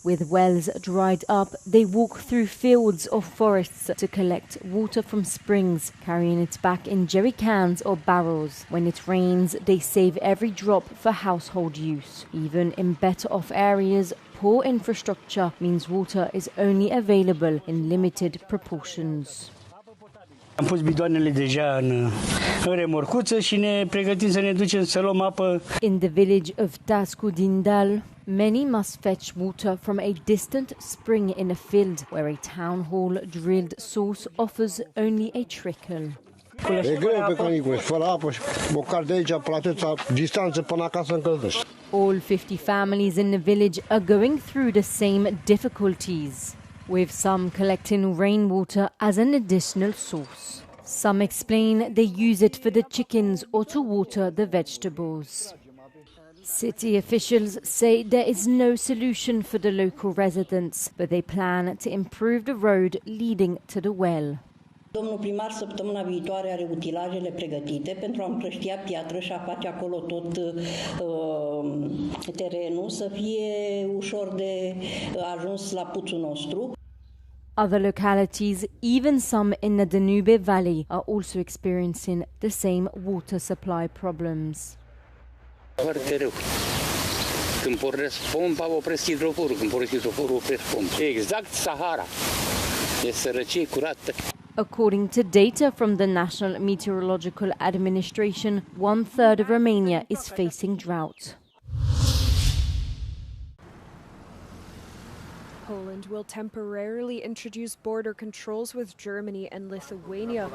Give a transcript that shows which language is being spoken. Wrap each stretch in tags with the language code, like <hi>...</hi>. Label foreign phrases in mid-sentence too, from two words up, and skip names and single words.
<en>With wells dried up, they walk through fields or forests to collect water from springs, carrying it back in jerry cans or barrels. When it rains, they save every drop for household use. Even in better off areas, poor infrastructure means water is only available in limited proportions.</en> <ro>Am pus bidoanele deja în remorcuță și ne pregătim să ne ducem să luăm apă.</ro> <en>In the village of Dascu Dindal, many must fetch water from a distant spring in a field where a town hall drilled source offers only a trickle.</en> <ro>E greu pe canicule, fără apă și bocar de aici pe atâta distanță până acasă încălzești.</ro> <en>All 50 families in the village are going through the same difficulties, with some collecting rainwater as an additional source. Some explain they use it for the chickens or to water the vegetables. City officials say there is no solution for the local residents, but they plan to improve the road leading to the well.</en> <ro>Domnul primar săptămâna viitoare are utilajele pregătite pentru a împrăștia piatră și a face acolo tot terenul să fie ușor de ajuns la puțul nostru.</ro> <en>Other localities, even some in the Danube Valley, are also experiencing the same water supply problems.</en> <ro>Foarte rău. Când pornesc pompa, opresc hidroforul. Când pornesc hidroforul, opresc pompa. Exact Sahara. E sărăcie curată.</ro> <en>According to data from the National Meteorological Administration, 1/3 of Romania is facing drought. Poland will temporarily introduce border controls with Germany and Lithuania.</en>